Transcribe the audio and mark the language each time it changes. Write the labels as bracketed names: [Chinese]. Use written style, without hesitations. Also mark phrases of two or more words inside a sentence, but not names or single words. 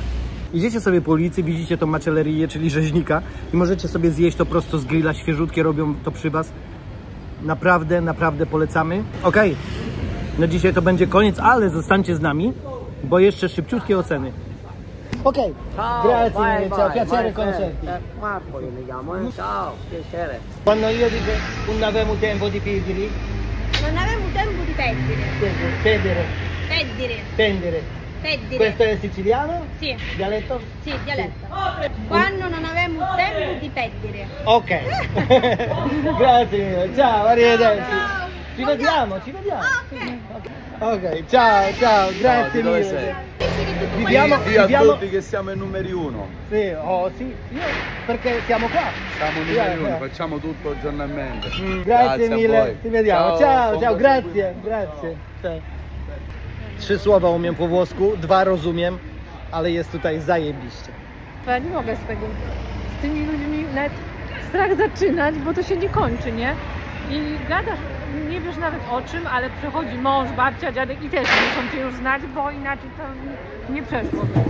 [Polish] Idziecie sobie po ulicy, widzicie tą macellerię, czyli rzeźnika i możecie sobie zjeść to prosto z grilla, świeżutkie robią to przy was. Naprawdę, naprawdę polecamy. Okej, no dzisiaj to będzie koniec, ale zostańcie z nami, bo jeszcze szybciutkie oceny. Okej, [Italian] grazie, ciao, piacere conoscerti. Marco io mi chiamo, ciao, piacere. Quando io dico non avevo tempo di perdere, Non avevo tempo di tendere, Peddire. Questo è siciliano? Sì. Dialetto? Sì, dialetto. Quando non avevamo tempo di peddire. Ok. Grazie, ciao, arrivederci. Ciao. Ci vediamo, ci vediamo. Ah, ok. Ok, ciao, ciao, grazie dove mille. sei? Sì, che tu viviamo, Dì a viviamo... tutti che siamo i numeri uno. Sì, oh, sì, io, perché siamo qua. Siamo numeri uno, facciamo tutto giornalmente. Grazie a mille, voi. ci vediamo. Ciao, ciao, buon grazie, grazie. [Polish] Cześć. 3 słowa umiem po włosku, 2 rozumiem, ale jest tutaj zajebiście. Ja nie mogę z tymi ludźmi nawet strach zaczynać, bo to się nie kończy, nie? I gadasz, nie wiesz nawet o czym, ale przychodzi mąż, babcia, dziadek i też muszą cię już znać, bo inaczej to nie przeszło.